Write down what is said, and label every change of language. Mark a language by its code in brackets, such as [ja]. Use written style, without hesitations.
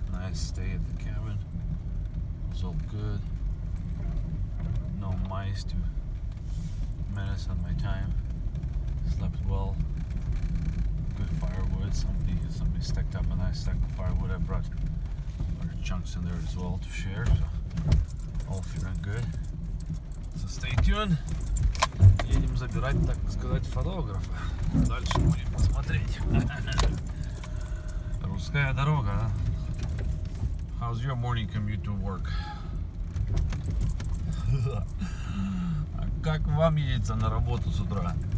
[en] nice stay at the cabin. It was all good. No mice to menace on my time. Slept well. Good firewood. Somebody stacked up a nice stack of firewood. I brought other chunks in there as well to share. So all feeling good. So stay tuned. [ru] Едем забирать, так сказать, фотографа. Дальше будем посмотреть. Русская дорога. [en] How's your morning commute to work? [ru] А как вам едется на работу с утра?